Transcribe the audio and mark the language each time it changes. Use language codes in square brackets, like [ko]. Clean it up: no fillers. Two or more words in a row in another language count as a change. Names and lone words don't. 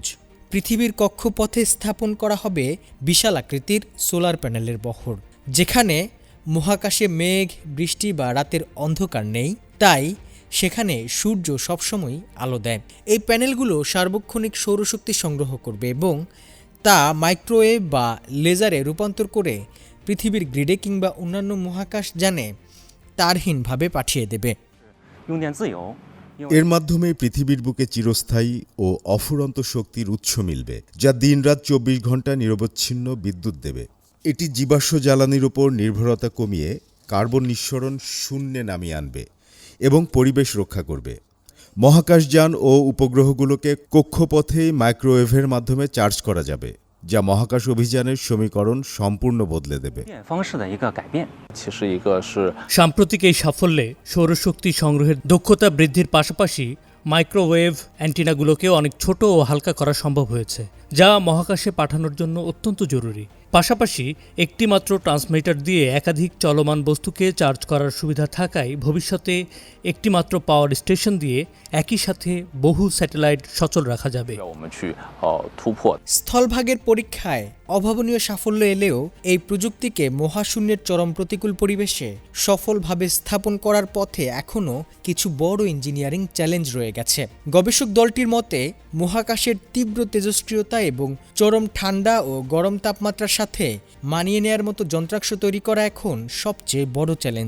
[bn] পৃথিবীর কক্ষপথে স্থাপন করা হবে বিশাল আকৃতির [en] solar panel [bn] বহর, যেখানে মহাকাশে মেঘ, বৃষ্টি বা রাতের অন্ধকার নেই, তাই সেখানে সূর্য সবসময় আলো দেয়। এই প্যানেলগুলো সার্বক্ষণিক সৌরশক্তি সংগ্রহ করবে এবং তা মাইক্রোওয়েভ বা লেজারে রূপান্তর করে পৃথিবীর গ্রিডে কিংবা অন্যান্য মহাকাশ যানে তারহীনভাবে পাঠিয়ে দেবে। [zh] 用电自由。 [bn] এর মাধ্যমে পৃথিবীর বুকে চিরস্থায়ী ও অফুরন্ত শক্তির উৎস মিলবে, যা দিনরাত 24 ঘন্টা নিরবচ্ছিন্ন বিদ্যুৎ দেবে। এটি জীবাশ্ম জ্বালানির উপর নির্ভরতা কমিয়ে কার্বন নিঃসরণ শূন্যে নামিয়ে আনবে এবং পরিবেশ রক্ষা করবে। মহাকাশযান ও উপগ্রহগুলোকে কক্ষপথেই মাইক্রোওয়েভের মাধ্যমে চার্জ করা যাবে, যা মহাকাশ অভিযানের সমীকরণ সম্পূর্ণ বদলে দেবে। [zh] 电方式的一个改变，其实一个是 [bn] সাম্প্রতিক এই সাফল্যে সৌরশক্তি সংগ্রহের দক্ষতা বৃদ্ধির পাশাপাশি মাইক্রোওয়েভ অ্যান্টিনাগুলোকেও অনেক ছোট ও হালকা করা সম্ভব হয়েছে, যা মহাকাশে পাঠানোর জন্য অত্যন্ত জরুরি। পাশাপাশি একটি মাত্র ট্রান্সমিটার দিয়ে একাধিক চলমান বস্তুকে চার্জ করার সুবিধা থাকায় ভবিষ্যতে একটি মাত্র [en] power station [bn] দিয়ে একই সাথে বহু স্যাটেলাইট সচল রাখা যাবে। [zh] 我们去突破。 [bn] স্থলভাগের পরীক্ষায় অভাবনীয় সাফল্য এলেও এই প্রযুক্তিকে মহাশূন্যের চরম প্রতিকূল পরিবেশে সফলভাবে স্থাপন করার পথে এখনও কিছু বড় [en] engineering challenge [bn] রয়ে গেছে। গবেষক দলটির মতে মহাকাশের তীব্র তেজস্ক্রিয়তা এবং চরম ঠান্ডা ও গরম তাপমাত্রার সাথে মানিয়ে নেয়ার মতো যন্ত্রাংশ তৈরি করা এখন সবচেয়ে বড় চ্যালেঞ্জ।